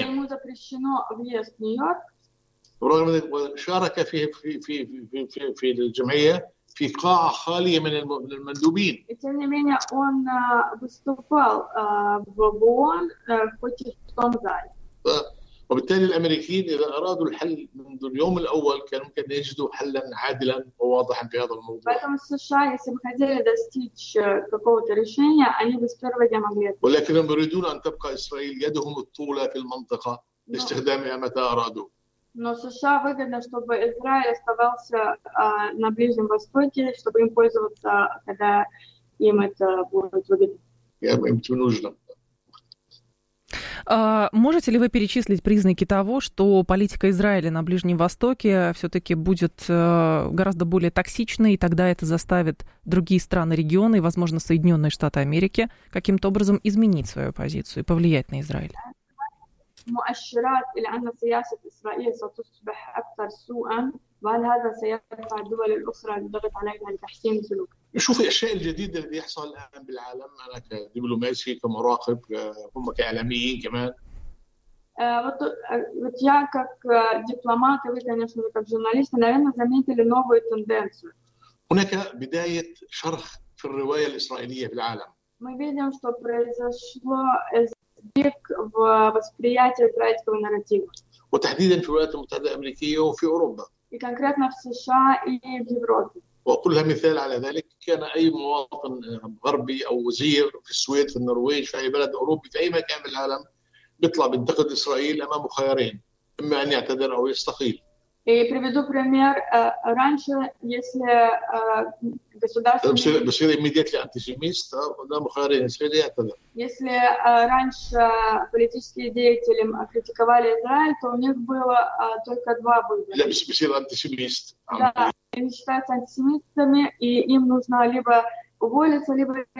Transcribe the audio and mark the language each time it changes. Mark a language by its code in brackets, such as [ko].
[ru] Ему запрещено въезд в Нью-Йорк. [ar] رغم ذلك شارك في في في في في في الجمعية في قاعة خالية من المندوبين. [ru] И тем не менее он выступал в ООН хоть и в том зале. [ar] وبالتالي الأمريكيين إذا أرادوا الحل منذ اليوم الأول كانوا ممكن يجدوا حلا عادلا وواضحا في هذا الموضوع. [ru] поэтому США если бы хотели достичь какого-то решения они бы с первого дня могли. [ar] ولكنهم يريدون أن تبقى إسرائيل يدهم الطولة في المنطقة لاستخدامها متى أرادوا. [ru] Но США выгодно, чтобы Израиль оставался на Ближнем Востоке, чтобы им пользоваться, когда им это будет выгодно. Я им это нужно. Можете ли вы перечислить признаки того, что политика Израиля на Ближнем Востоке все-таки будет гораздо более токсичной, и тогда это заставит другие страны региона и, возможно, Соединенные Штаты Америки каким-то образом изменить свою позицию и повлиять на Израиль? [ar] مؤشرات إلى أن سياسة إسرائيل ستصبح أكثر سوءاً وهل هذا سيدفع الدول الأخرى للضغط عليها لتحسين سلوكها؟ نشوف الأشياء الجديدة التي يحصل الآن بالعالم أنا كدبلوماسي كمراقب هم كإعلاميين كمان. [ru] Вот я как дипломат и вы конечно как журналист, наверное, заметили новую тенденцию. [ar] هناك بداية شرخ [ru] Мы видим, что произошло сдвиг в восприятии израильского нарратива. И конкретно в США и в Европе. [ar] وكلها مثال على ذلك كان أي مواطن غربي أو وزير في السويد في النرويج في أي بلد أوروبي في أي مكان في العالم بيطلع بينتقد إسرائيل أمام خيارين إما أن يعتذر أو يستقيل. [ru] И приведу пример. Раньше, если если раньше политические деятели критиковали Израиль, то у них было только два выбора. Да, они считаются антисемистами, и им нужно либо уволиться, либо